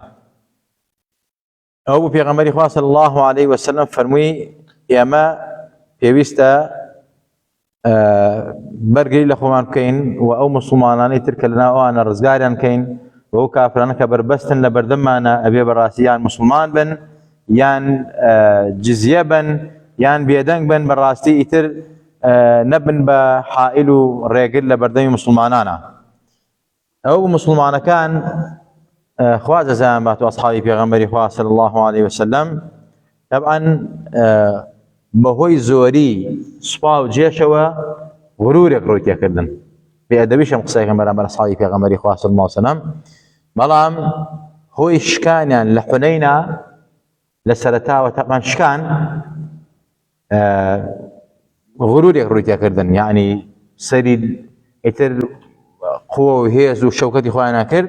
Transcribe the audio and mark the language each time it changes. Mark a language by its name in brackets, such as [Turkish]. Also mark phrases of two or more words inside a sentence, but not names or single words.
[Central Kurdish] ئەو بوو پێغەمبەری خوا [Arabic] صلی الله عليه وسلم [Central Kurdish] فەرمووی ئێمە پێویستە بەرگری لە خۆمان بکەین و ئەو موسڵمانانەی تر کە لەناو ئەوانە ڕزگاریان بکەین و ئەو کافرانە کە بەربەستن لە بەردەممانە ئەبێ بەڕاستی یان موسڵمان بن یان جزیە بن یان بێدەنگ بن، بەڕاستی ئیتر نەبن بە حائل و ڕێگر لە بەردەمی موسڵمانانە. ئەو موسڵمانەکان خوا جەزایان بات و ئەسحابی پێغەمبەری خوا [Arabic] صلی الله عليه وسلم [Central Kurdish] طبعاً بەهۆی زۆری سوپا و جێشەوە غرورێک ڕووی تێکردن. بێئەدەبیش ئەم قسەیەکەم بەرامبەر ئەسحابی پێغەمبەری خوا [Arabic] صلی الله عليه وسلم، [Central Kurdish] بەڵام هۆی شکانیان لە حونەینە لە سەرەتاوە تەقان شکان غرورێک ڕووی تێکردن، یعنی سەری ئیتر قووە و هێز و شەوکەتی خۆیان کرد.